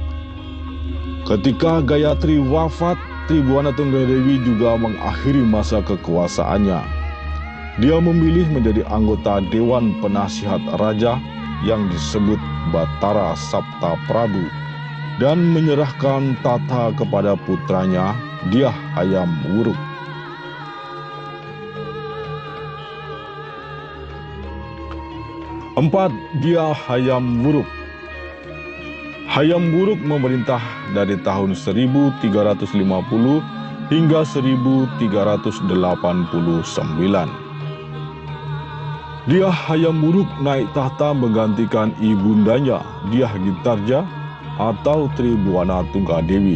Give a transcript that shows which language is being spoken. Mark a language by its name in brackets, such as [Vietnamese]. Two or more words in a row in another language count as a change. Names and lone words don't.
[Indonesian] Ketika Gayatri wafat, Tribuana Tunggadewi juga mengakhiri masa kekuasaannya. Dia memilih menjadi anggota Dewan Penasihat Raja yang disebut Batara Sapta Prabu dan menyerahkan tata kepada putranya Dyah Hayam Wuruk. Empat, Dyah Hayam Wuruk. Hayam Wuruk memerintah dari tahun 1350 hingga 1389. Dyah Hayam Wuruk naik tahta menggantikan ibundanya Dyah Gitarja atau Tribuana Tunggadewi.